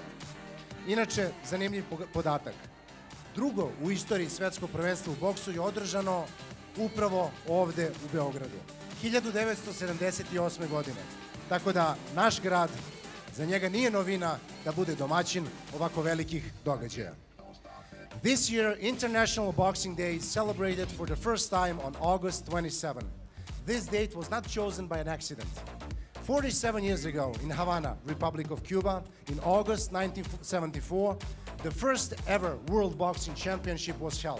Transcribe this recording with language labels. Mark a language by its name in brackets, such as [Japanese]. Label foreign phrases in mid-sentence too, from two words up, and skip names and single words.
[Serbian] Inače, zanimljiv podatak. Drugo u istoriji svetsko prvenstvo u boksu je održano upravo ovde u Beogradu, 1978. godine. Tako da naš grad, za njega nije novina da bude domaćin ovako velikih događaja. [English] This year, International Boxing Day is celebrated for the first time on August 27. This date was not chosen by an accident. 47 years ago in Havana, Republic of Cuba, in August 1974, the first ever World Boxing Championship was held.